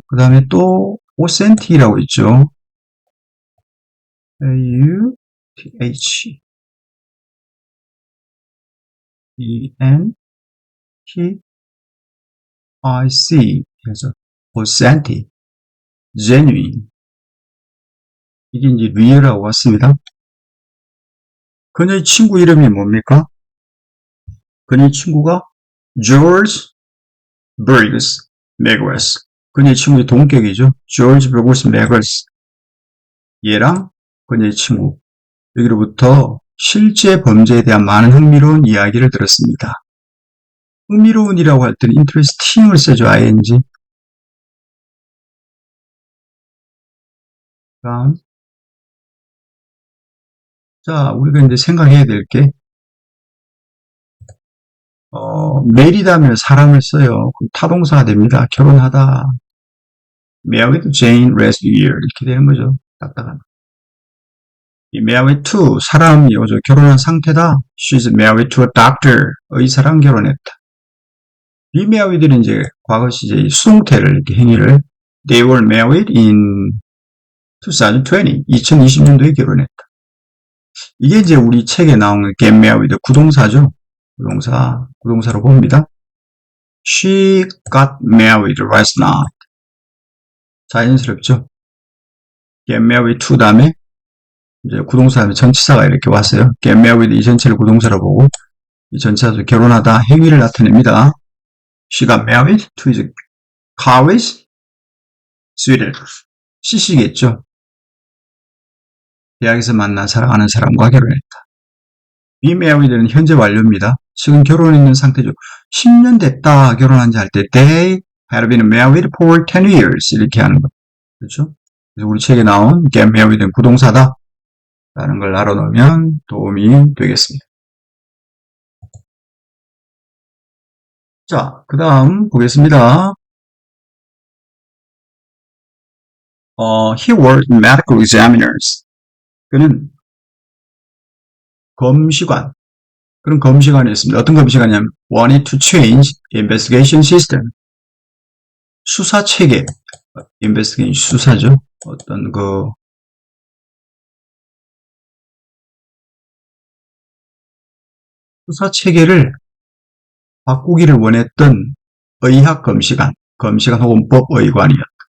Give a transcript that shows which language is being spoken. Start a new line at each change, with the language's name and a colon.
Korean: 그 다음에 또 authentic이라고 있죠. A-U-T-H E-N-T-I-C 그래서 authentic, genuine 이게 이제 real하고 같습니다. 그녀의 친구 이름이 뭡니까? 그녀의 친구가 George Burgess Meggers. 그녀의 친구의 동격이죠. George Burgess Meggers. 얘랑 그녀의 친구. 여기로부터 실제 범죄에 대한 많은 흥미로운 이야기를 들었습니다. 흥미로운이라고 할 때는 interesting을 쓰죠.
English: ing.
Korean: 다음. 자, 우리가 이제 생각해야 될 게, married하면 사람을 써요. 그럼 타동사가 됩니다. 결혼하다.
English: married Jane last year.
Korean: 이렇게 되는 거죠. 딱딱한. 이 married to, 사람이 오죠. 결혼한 상태다.
English: She's married to a doctor.
Korean: 의사랑 결혼했다. be married는 이제 과거 시제 수동태를 이렇게 행위를
English: They were married in 2020.
Korean: 2020년도에 결혼했다. 이게 이제 우리 책에 나오는 get married 구동사죠. 구동사로 봅니다.
English: She got married last night.
Korean: 자연스럽죠. get married to 다음에 이제 구동사 다음에 전치사가 이렇게 왔어요. get married 이 전체를 구동사로 보고 이 전치사도 결혼하다 행위를 나타냅니다.
English: She got married to his college sweetheart.
Korean: CC겠죠. 대학에서 만난 사랑하는 사람과 결혼했다. be married는 현재 완료입니다. 지금 결혼했는 상태죠. 10년 됐다 결혼한 지 할 때
English: they have been married for 10 years
Korean: 이렇게 하는 거. 그렇죠? 그래서 우리 책에 나온 get married는 구동사다 라는 걸 알아놓으면 도움이 되겠습니다. 자, 그 다음 보겠습니다.
English: He worked medical examiners.
Korean: 그는 검시관, 그런 검시관이 있습니다. 어떤 검시관이냐면
English: wanted to change investigation system.
Korean: 수사 체계, investigation 수사죠. 어떤 수사 체계를 바꾸기를 원했던 의학 검시관 혹은 법의관이었다.